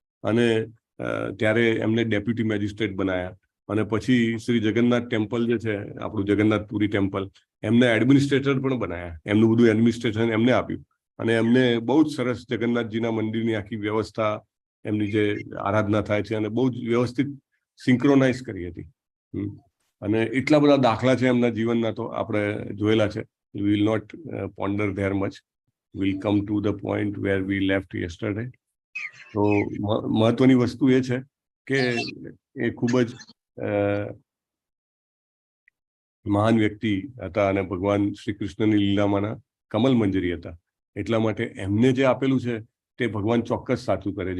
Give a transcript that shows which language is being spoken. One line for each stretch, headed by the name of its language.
Gujarati: અને ત્યારે એમને ડેપ્યુટી મેજિસ્ટ્રેટ બનાયા અને પછી શ્રી જગન્નાથ ટેમ્પલ જે છે આપણું જગન્નાથપુરી ટેમ્પલ એમને એડમિનિસ્ટ્રેટર પણ બનાયા. એમનું બધું એડમિનિસ્ટ્રેશન એમને આપ્યું અને એમને બહુ જ સરસ જગન્નાથજીના મંદિરની આખી વ્યવસ્થા, એમની જે આરાધના થાય છે અને બહુ જ વ્યવસ્થિત સિંક્રોનાઇઝ કરી હતી. અને એટલા બધા દાખલા છે એમના જીવનના તો આપણે જોયેલા છે.
English: We will not ponder there much. We'll come to the point where we left yesterday.
Gujarati: તો મહત્વની વસ્તુ એ છે કે એ ખૂબ જ મહાન વ્યક્તિ હતા અને ભગવાન શ્રી કૃષ્ણની લીલામાંના કમલ મંજરી હતા. એટલા માટે એમને જે આપેલું છે તે ભગવાન ચોક્કસ સાચું કરે.